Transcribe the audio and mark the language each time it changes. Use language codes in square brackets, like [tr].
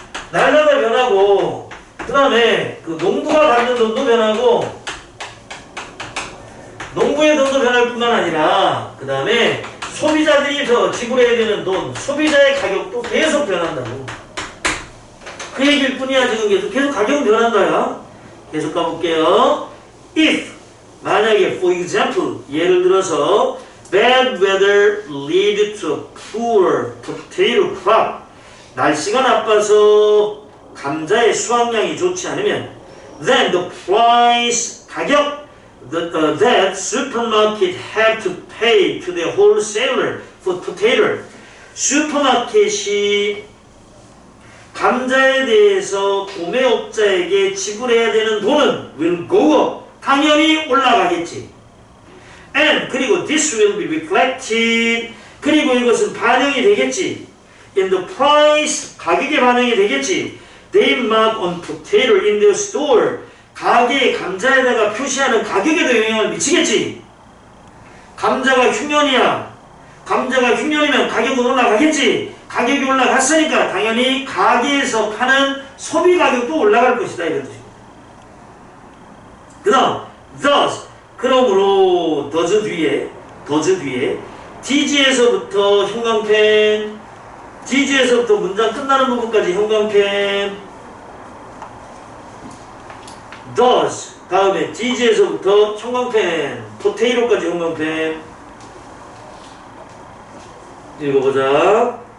[ko] 날마다 변하고 그 다음에 그 농부가 받는 돈도 변하고 농부의 돈도 변할 뿐만 아니라 그 다음에 소비자들이 더 지불해야 되는 돈, 소비자의 가격도 계속 변한다고. 그 얘기일 뿐이야. 지금 계속 가격은 변한다야. 계속 가볼게요. [en] If [ko] 만약에 [en] for example [ko] 예를 들어서 [en] bad weather lead to poor potato crop [ko] 날씨가 나빠서 감자의 수확량이 좋지 않으면 [en] then the price [ko] 가격 [en] that supermarket have to pay to the wholesaler for potato [ko] 슈퍼마켓이 감자에 대해서 구매업자에게 지불해야 되는 돈은 [en] will go up [ko] 당연히 올라가겠지. And 그리고 [en] this will be reflected [ko] 그리고 이것은 반영이 되겠지. [en] In the price [ko] 가격에 반영이 되겠지. [en] They mark on potato in their store [ko] 가게에 감자에다가 표시하는 가격에도 영향을 미치겠지. 감자가 흉년이야. 감자가 흉년이면 가격은 올라가겠지. 가격이 올라갔으니까 당연히 가게에서 파는 소비 가격도 올라갈 것이다 이런 뜻입니다. 그 다음 thus 그러므로 does 뒤에 DG에서부터 형광펜 DG에서부터 문장 끝나는 부분까지 형광펜 does 다음에 DG에서부터 형광펜 potato까지 형광펜 읽어보자.